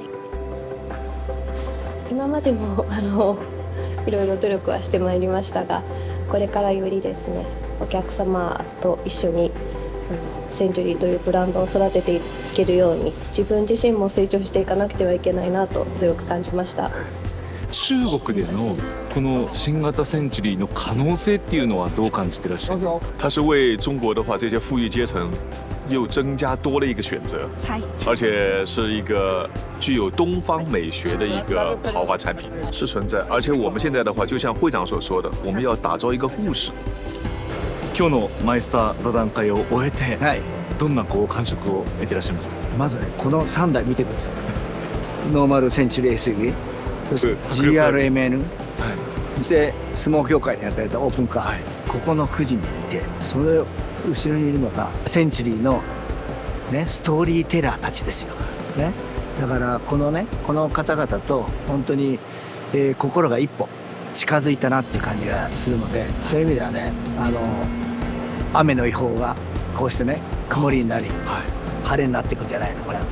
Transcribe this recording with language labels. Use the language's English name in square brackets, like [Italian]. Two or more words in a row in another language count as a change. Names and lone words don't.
[Japanese] 今までもいろいろ努力はしてまいりましたが、これからよりですね、お客様と一緒にセンチュリーというブランドを育てていけるように、自分自身も成長していかなくてはいけないなと強く感じました。中国でのこの新型センチュリーの可能性っていうのはどう感じてらっしゃいますか？ [Chinese] 它是为中国的话，这些富裕阶层又增加多了一个选择，而且是一个具有东方美学的一个豪华产品是存在。而且我们现在的话，就像会长所说的，我们要打造一个故事。 [Japanese] 今日のマイスター座談会を終えて、どんな感触を得ていらっしゃいますか？まずね、この3台見てください。ノーマルセンチュリー SUV、そして GRMN、そして相撲協会に与えたオープンカー、ここの富士にいて、それを後ろにいるのがセンチュリーの、ね、ストーリーテラーたちですよ、ね、だからこの方々と本当に、心が一歩近づいたなっていう感じがするので、そういう意味ではね、雨の予報がこうしてね、曇りになり、晴れになっていくんじゃないのかなと。